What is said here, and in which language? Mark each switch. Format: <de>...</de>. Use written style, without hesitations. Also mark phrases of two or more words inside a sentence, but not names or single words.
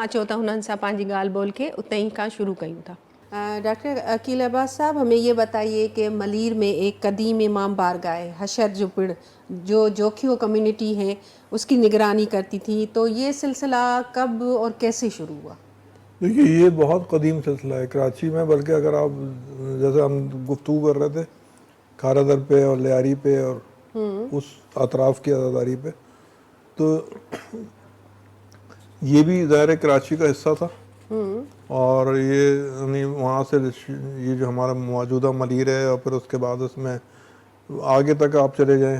<sd>अचो त हुननि सां पंहिंजी ॻाल्हि ॿोल खे उते ही खां शुरू कयूं था।</sd> <ur>ڈاکٹر عقیل عباس صاحب، ہمیں یہ بتائیے کہ ملیر میں ایک قدیم امام بارگاہ ہے، حشر جو پڑ، جو جوکھیو کمیونٹی ہے اسکی نگرانی کرتی تھی، تو یہ سلسلہ کب اور کیسے شروع ہوا? دیکھیے یہ بہت قدیم سلسلہ ہے کراچی میں، بلکہ اگر آپ جیسے ہم گفتگو کر رہے تھے کھارا در پہ اور لیاری پہ اور اس اطراف کی آزاداری پہ، تو یہ بھی ظاہر کراچی کا حصہ تھا، اور یہ یعنی وہاں سے یہ جو ہمارا موجودہ ملیر ہے، اور پھر اس کے بعد اس میں آگے تک آپ چلے جائیں</ur>